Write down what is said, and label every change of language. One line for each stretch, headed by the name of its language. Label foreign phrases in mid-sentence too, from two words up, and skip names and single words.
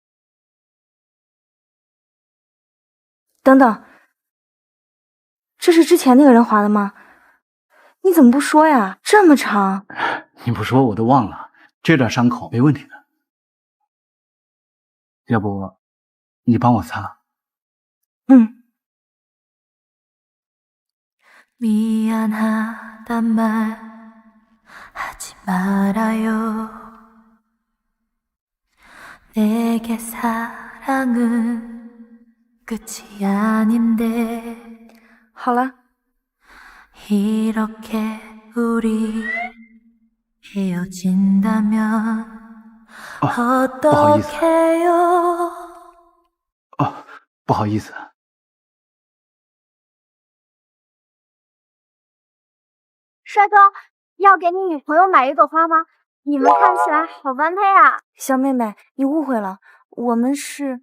Chinese: 等等，这是之前那个人划的吗？你怎么不说呀？这么长。你不说我都忘了，这点伤口没问题的。要不你帮我擦？嗯。
Korean: 미안하단 말 하지 말아요. 내게 사랑은 끝이 아닌데.
Chinese: 好了。
Korean: 이렇게 우리 헤어진다면 어떡해요?
Chinese: 不好意思。帅哥，要给你女朋友买一朵花吗？你们看起来好般配啊！小妹妹，你误会了，我们是……